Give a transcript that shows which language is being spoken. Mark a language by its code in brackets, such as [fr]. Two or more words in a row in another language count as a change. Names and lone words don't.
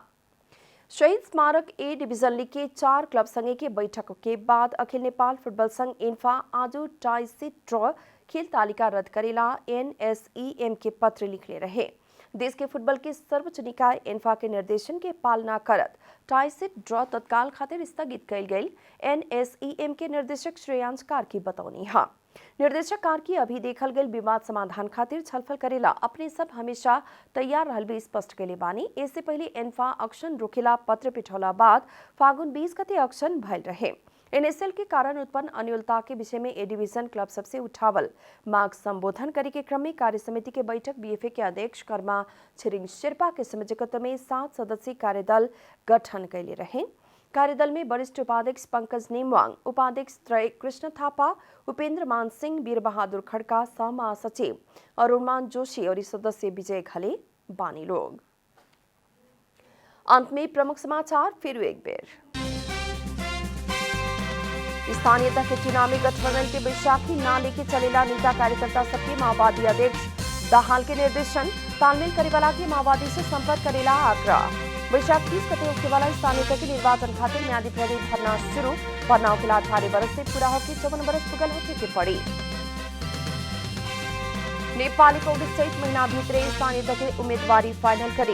[bho] शहीद स्मारक ए डिवीजन लीग के 4 क्लब संघ के बैठक के बाद अखिल नेपाल फुटबॉल संघ इन्फा आज टाई से ड्रॉ खेल तालिका रद्द करेला एनएसईएम के पत्र लिखले रहे। देश के फुटबॉल के सर्वोच्च निकाय इन्फा के निर्देशन के पालना करत टाई से ड्रॉ तत्काल खातिर स्थगित कल गई एनएसईएम के निर्देशक श्रेयांश कार्की बतौनी हा। निर्देशक कार्की अभी देखल गई विवाद समाधान खातिर छलफल करेला अपने सब हमेशा तैयार रहल भी स्पष्ट कैले बानी। इससे पहले इन्फा अक्शन रोकेला पत्र पिठौला बाद फागुन 20 गते अक्शन भइल रहे। एनएसएल के कारण उत्पन्न अनियमितता के विषय में ए डिवीजन क्लब सबसे उठावल मांग संबोधन करे के क्रम में कार्य समिति के बैठक बीएफए के अध्यक्ष कर्मा छिरिङ शेर्पा के संयोजकत्व में 7 सदस्यीय कार्यदल गठन कैले रहे। कार्यदल में वरिष्ठ उपाध्यक्ष पंकज नेमवाङ, उपाध्यक्ष त्रय कृष्ण थापा, उपेन्द्र मान सिंह, वीरबहादुर खड्का, सह महासचिव अरुणमान जोशी और सदस्य विजय घले बानी लोग। अंत में प्रमुख समाचार फिर एक बेर। स्थानीयता के चुनाव में गठबंधन के बैसाखी ना लेके चलेला नेता कार्यकर्ता सबके माओवादी अध्यक्ष दाहाल के निर्देशन तालमेल करे वाला के माओवादी से संपर्क करेला आग्रह। बैशाख 30 गते होने वाला स्थानीयता के निर्वाचन खातिर म्यादी प्रहरी भरना शुरू। भरना के 18 वर्ष से पूरा होकर 54 वर्ष पुगल होके के पड़ी। नेपाली कांग्रेस सहित महीना भीतर स्थानीयता के उम्मीदवारी फाइनल करी।